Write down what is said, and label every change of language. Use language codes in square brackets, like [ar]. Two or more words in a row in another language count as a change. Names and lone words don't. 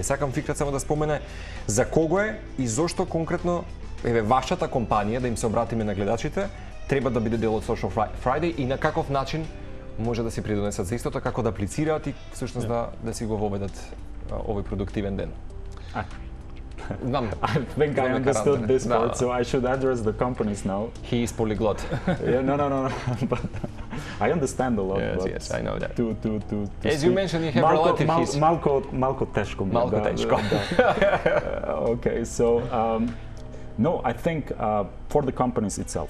[mk] Сакам Фикрат само да спомене за кого е и зошто конкретно вашата компанија, да им се обратиме на гледачите, треба да биде дел од Social Friday и на каков начин може да се придонесат за истото, како да аплицираат и всушност да си го воведат овој продуктивен ден. [en] I think I understood this part, so I should address the companies now. He is polyglot. Yeah, no. But I understand a lot. Yes, I know that. As you mentioned, you have relatives. [mk] Малко тешко. Малко тешко. [en] Okay, so no, I think for the companies itself.